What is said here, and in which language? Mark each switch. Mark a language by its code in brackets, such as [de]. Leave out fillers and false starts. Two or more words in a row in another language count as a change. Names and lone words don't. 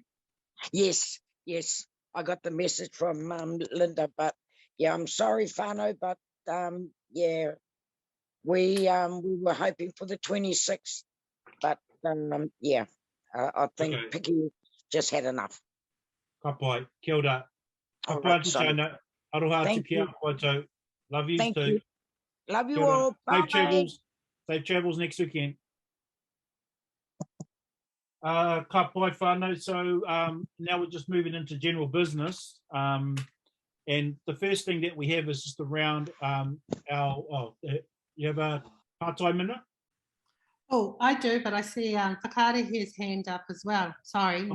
[en] Yes, yes, I got the message from Linda, but yeah, I'm sorry, Whānau, but yeah, we were hoping for the 26th, but yeah, I think Okay. Piki just had enough. [mi] Ka pai, kia ora. Ka [en] All [mi] pai [en] right, [mi] atu [en] son. [mi] tāna. Aroha atu [en] Thank [mi] ki [en] you. [mi] a koutou. [en] Love you Thank too. you. Love you [mi] Kia ora. [en] all. Bye. Safe travels. Safe travels next weekend. [mi] Ka pai whānau. [en] So now we're just moving into general business. And the first thing that we have is just around you have a part-time minute? Oh, I do, but I see Whakaari here's hand up as well. Sorry, and